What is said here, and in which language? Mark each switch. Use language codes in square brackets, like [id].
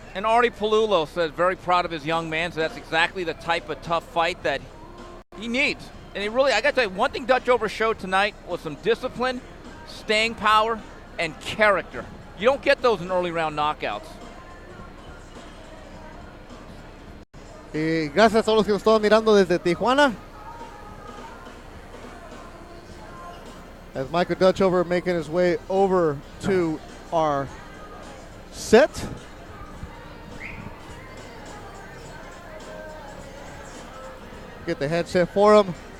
[en] And Artie Palulo says very proud of his young man, so that's exactly the type of tough fight that he needs. And it really, I got to tell you, one thing Dutchover showed tonight was some discipline, staying power, and character. You don't get those in early round knockouts. [es] Y gracias a todos los que nos estaban mirando desde Tijuana. [en] As Michael Dutchover making his way over to our set. Get the headset for him.